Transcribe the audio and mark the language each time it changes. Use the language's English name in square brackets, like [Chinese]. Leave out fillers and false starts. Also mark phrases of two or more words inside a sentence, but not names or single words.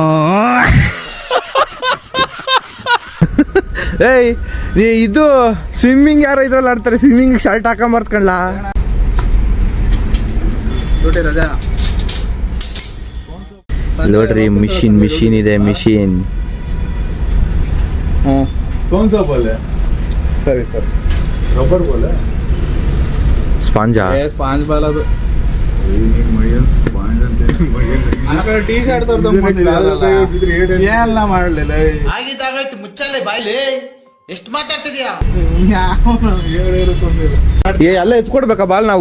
[Kannada] ಏಯ್, ಇದು ಸ್ವಿಮ್ಮಿಂಗ್ ಯಾರೋ ಇದ್ರಲ್ಲಿ ಆಡ್ತಾರೆ. [English] swimming shirt [Kannada] ಹಾಕೊಂಬರ್ತ್ಕಣ್ಲಾ. ನೋಡ್ರಿ, ಮಿಷಿನ್ ಇದೆ. ಮಿಷಿನ್ [Hindi] कौन सा बॉल है? सर [English] rubber ball [Hindi] है. [Kannada] ಸ್ಪಾಂಜಾ? [English] sponge ball [Kannada] ಅದು. [English] T-shirt [Kannada] ಏನೆಲ್ಲ ಮಾಡಲಿಲ್ಲ. ಆಗಿದ್ದಾಗಾಯ್ತು, ಮುಚ್ಚಲ್ಲೇ ಬಾಯ್ಲಿ. ಎಷ್ಟು ಮಾತಾಡ್ತಿದ್ಯಾ? ಎಲ್ಲ ಎತ್ಕೊಡ್ಬೇಕಾ ಬಾಲ್ ನಾವು?